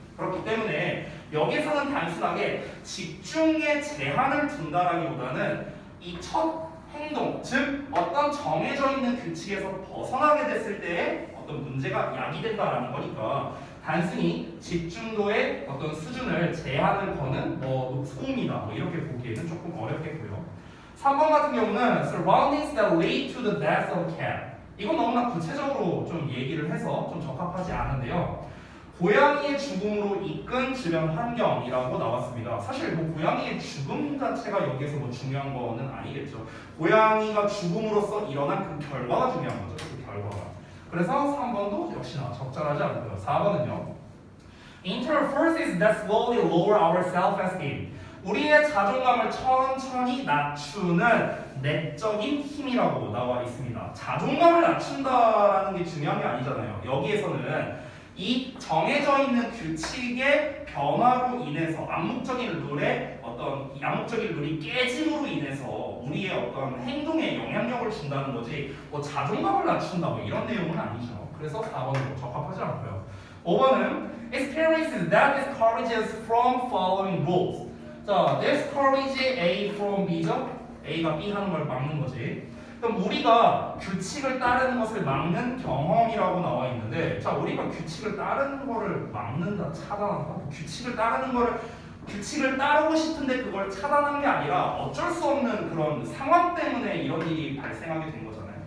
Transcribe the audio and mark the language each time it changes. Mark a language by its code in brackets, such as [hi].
[ko] 그렇기 때문에 여기서는 단순하게 집중의 제한을 둔다라기보다는 이 첫 행동, 즉 어떤 정해져 있는 규칙에서 벗어나게 됐을 때에 어떤 문제가 야기된다라는 거니까 단순히 집중도의 어떤 수준을 제한을 거는 뭐 소음이다 뭐 이렇게 보기에는 조금 어렵겠고요. 3번 같은 경우는 [en] surroundings that lead to the death of cat. [ko] 이건 너무나 구체적으로 좀 얘기를 해서 좀 적합하지 않은데요. 고양이의 죽음으로 이끈 주변 환경이라고 나왔습니다. 사실 뭐 고양이의 죽음 자체가 여기서 뭐 중요한 거는 아니겠죠. 고양이가 죽음으로써 일어난 그 결과가 중요한 거죠. 그 결과가. 그래서 3번도 역시나 적절하지 않고요. 4번은요. [en] Interferences that slowly lower our self-esteem. [ko] 우리의 자존감을 천천히 낮추는 내적인 힘이라고 나와 있습니다. 자존감을 낮춘다라는 게 중요한 게 아니잖아요. 여기에서는 이 정해져 있는 규칙의 변화로 인해서 암묵적인 룰의 어떤 이 암묵적인 룰이 깨짐으로 인해서 우리의 어떤 행동에 영향력을 준다는 거지 뭐 자존감을 낮춘다 뭐 이런 내용은 아니죠. 그래서 4번은 적합하지 않고요. 5번은 [en] experiences that discourages from following rules. 자, discourage A from B죠? [ko] A가 B 하는 걸 막는 거지. 그럼 우리가 규칙을 따르는 것을 막는 경험이라고 나와 있는데, 자, 우리가 규칙을 따르는 거를 막는다, 차단한다. 규칙을 따르는 거를 규칙을 따르고 싶은데 그걸 차단한 게 아니라 어쩔 수 없는 그런 상황 때문에 이런 일이 발생하게 된 거잖아요.